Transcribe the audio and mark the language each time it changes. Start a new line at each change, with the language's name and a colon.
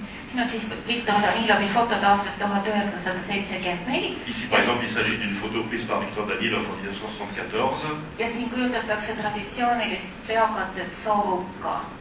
Estonian: Siin on siis Viktor Danilovi fotod aastast 1974.
French: Ici par exemple il s'agit d'une photo prise par Viktor Danilov en 1974.
Estonian: Ja siin kujutatakse traditsioonilist peakatet Soroka.